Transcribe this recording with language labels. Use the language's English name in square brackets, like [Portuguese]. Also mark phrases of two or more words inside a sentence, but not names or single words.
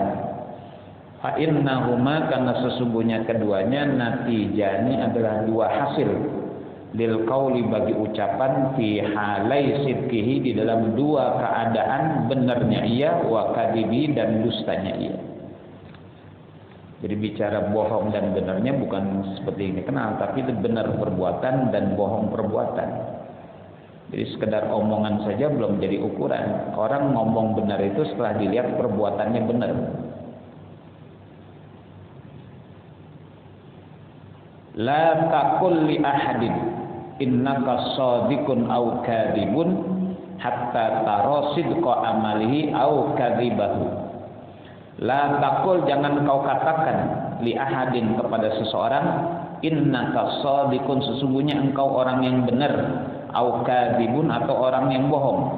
[Arabic] فإنهما, [Indonesian] karena sesungguhnya keduanya, natijani adalah dua hasil [Arabic] للقول, [Indonesian] bagi ucapan, [Arabic] في حالي صدقه, [Indonesian] di dalam dua keadaan, benarnya ia, [Arabic] وكذبه, [Indonesian] dan dustanya ia. Jadi bicara bohong dan benarnya bukan seperti ini kenal, tapi itu benar perbuatan dan bohong perbuatan. Jadi sekedar omongan saja belum jadi ukuran. Orang ngomong benar itu setelah dilihat perbuatannya benar. [Arabic] لا تقل لأحد إنك صادق أو كاذب حتى ترى صدق عمله أو كذبه. لا تقل, [Indonesian] jangan kau katakan, [Arabic] لأحد, [Indonesian] kepada seseorang, [Arabic] إنك صادق, [Indonesian] sesungguhnya engkau orang yang benar, [Arabic] أو كاذب, [Indonesian] atau orang yang bohong.